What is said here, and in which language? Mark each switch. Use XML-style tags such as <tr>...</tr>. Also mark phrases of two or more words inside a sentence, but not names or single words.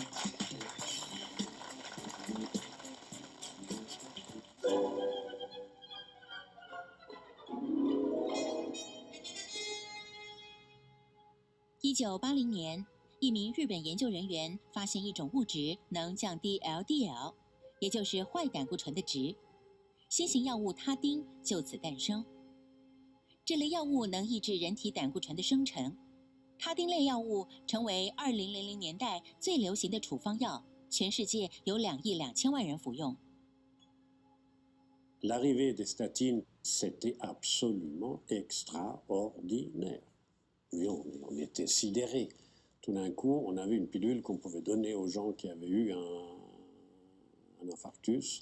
<zh>1980 年，一名日本研究人员发现一种物质能降低 LDL， 也就是坏胆固醇的值，新型药物他汀就此诞生。这类药物能抑制人体胆固醇的生成，他汀类药物成为2000年代最流行的处方药，全世界有2亿2千万人服用。</zh> <fr>L'arrivée des statines, c'était absolument extraordinaire. Oui, on était sidérés. Tout d'un coup, on avait une pilule qu'on pouvait donner aux gens qui avaient eu un infarctus.</fr>